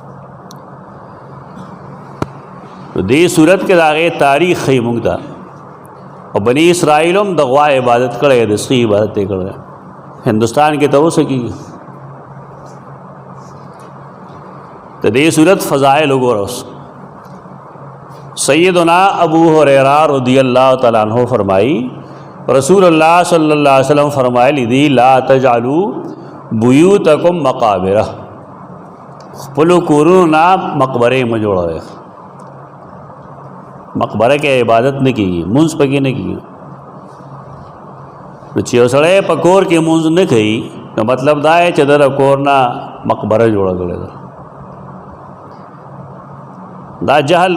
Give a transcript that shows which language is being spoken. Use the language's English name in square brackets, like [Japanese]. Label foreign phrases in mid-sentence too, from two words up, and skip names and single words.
[Pashto] دې صورت کې د هغې تاریخ ښیي موږ ته او بني اسرائیل هم د غوا عبادت کړی د سپي عبادت یې کړی ہندوستان کې ته اوس کېږي د دې صورت فضائل وګوره اوس سیدنا ابو هریرہ [Arabic] رضی اللہ تعالیٰ عنہ [Pashto] فرمائی رسول اللہ [Arabic] صلی اللہ علیہ وسلم [Pashto] فرمایلی دی [Arabic] لا تجعلوا بیوتکم مقابرہ [Pashto] خپلو کورونو نه مقبرې مه جوړوئ مقبره کې عبادت نه کېږي مونځ پکې نه کېږي نو چې یو سړی په کور کې مونځ نه کوي نو مطلب دا دی چې د کور نه مقبره جوړه کړې ده دا جهل